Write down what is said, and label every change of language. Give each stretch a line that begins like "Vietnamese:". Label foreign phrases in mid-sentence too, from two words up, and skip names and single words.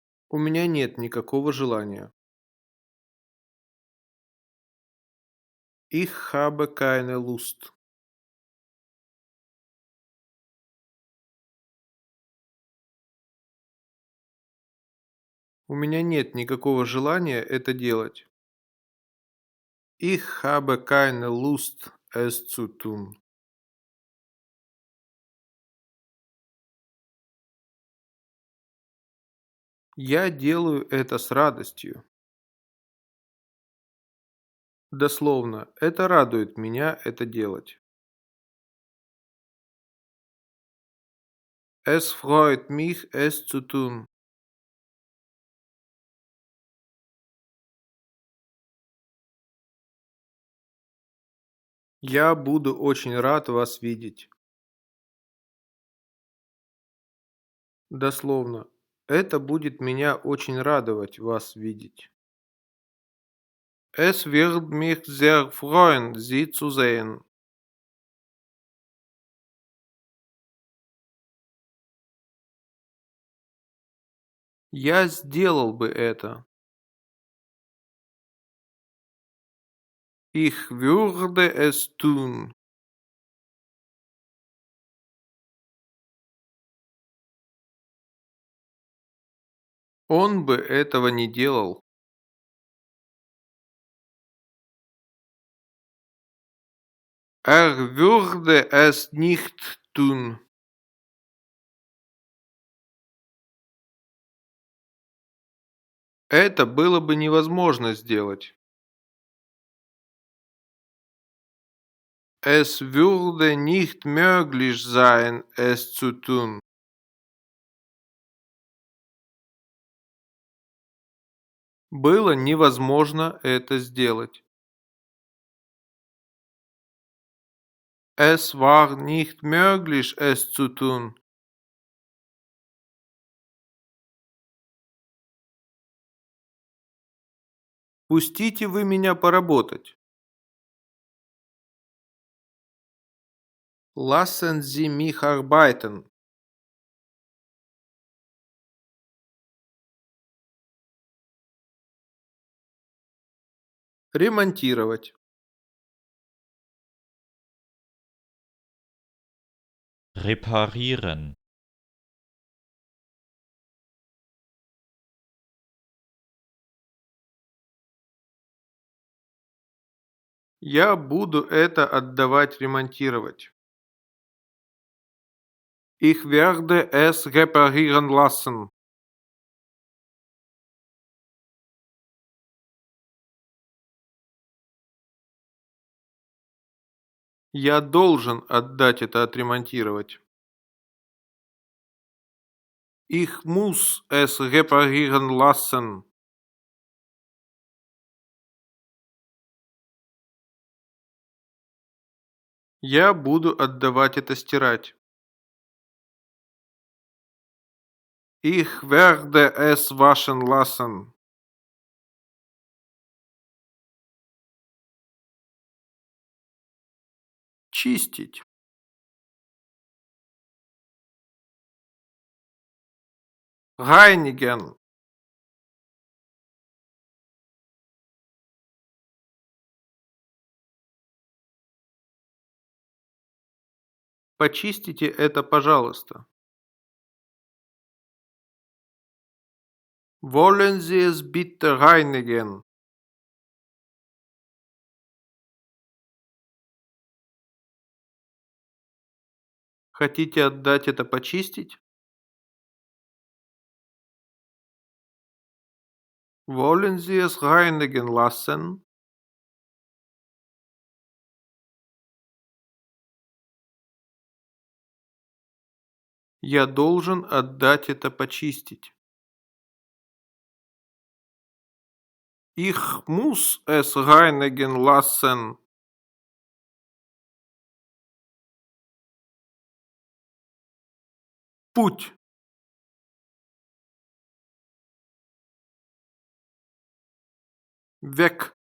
Russian: У меня нет никакого желания.
German: Ich habe keine Lust.
Russian: У меня нет никакого желания это делать.
German: Ich habe keine Lust, es zu tun.
Russian: Я делаю это с радостью. Дословно, это радует меня это делать.
German: Es freut mich, es zu tun.
Russian: Я буду очень рад вас видеть. Дословно, это будет меня очень радовать вас видеть.
German: Es wird mich sehr freuen, Sie zu sehen.
Russian: Я сделал бы это.
German: Ich würde es tun.
Russian: Он бы этого не делал.
German: Würde es nicht tun.
Russian: Это было бы невозможно сделать.
German: Es würde nicht möglich sein, es zu tun.
Russian: Было невозможно это сделать.
German: Es war nicht möglich, es zu tun.
Russian: Пустите вы меня поработать.
German: Lassen Sie mich arbeiten.
Russian: Ремонтировать.
German: reparieren,
Russian: Я буду это отдавать ремонтировать.
German: Ich werde es reparieren lassen.
Russian: Я должен отдать это отремонтировать.
German: Ich muss es reparieren lassen.
Russian: Я буду отдавать это стирать.
German: Ich werde es waschen lassen.
Russian: Чистить.
German: Reinigen.
Russian: Почистите это, пожалуйста.
German: Wollen Sie es bitte reinigen?
Russian: Хотите отдать это почистить?
German: Wollen Sie es reinigen lassen?
Russian: Я должен отдать это почистить.
German: Ich muss es reinigen lassen.
Russian: Путь.
German: Weg.